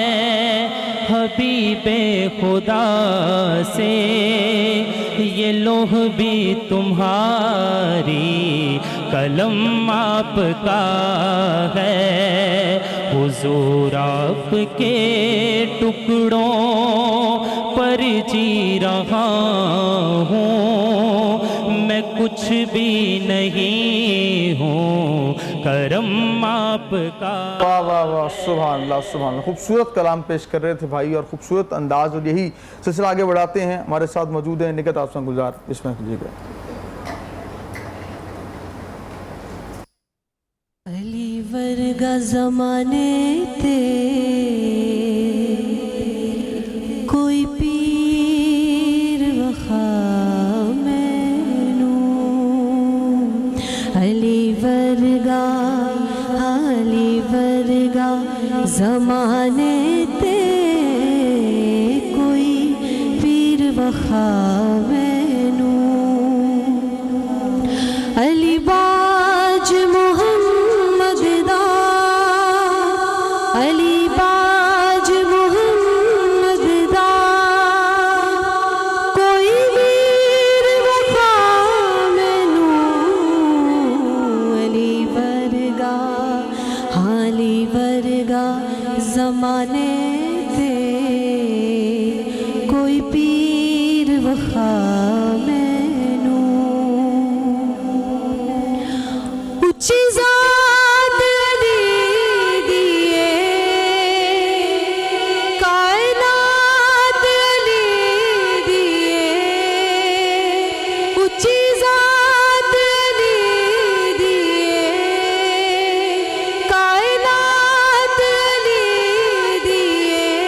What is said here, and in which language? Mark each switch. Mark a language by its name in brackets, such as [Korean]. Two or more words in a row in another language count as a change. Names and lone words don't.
[Urdu] حبیب خدا سے یہ لوح بھی تمہاری قلم آپ کا ہے حضور آپ کے ٹکڑوں پر جی رہا ہوں میں کچھ بھی نہیں ہوں کرم آپ کا واہ واہ واہ [Arabic] سبحان اللہ سبحان اللہ [Urdu] خوبصورت کلام پیش کر رہے تھے بھائی اور خوبصورت انداز اور یہی سلسلہ آگے بڑھاتے ہیں ہمارے ساتھ موجود ہیں نکہت آپ سے گلزار اس میں کیجیے گا [Punjabi] علی ورگا زمانے تے کوئی پیر وخا مینوں علی ورگا زمانے تے کوئی پیر وخا مینوں علی باج محمد دا علی باج محمد دا کوئی ویر وفا مینوں علی ورگا علی ورگا زمانے تے کوئی پیر وفا اچھی ذات علی دیے کائنات علی دیے اچھی ذات علی دیے کائنات علی دیے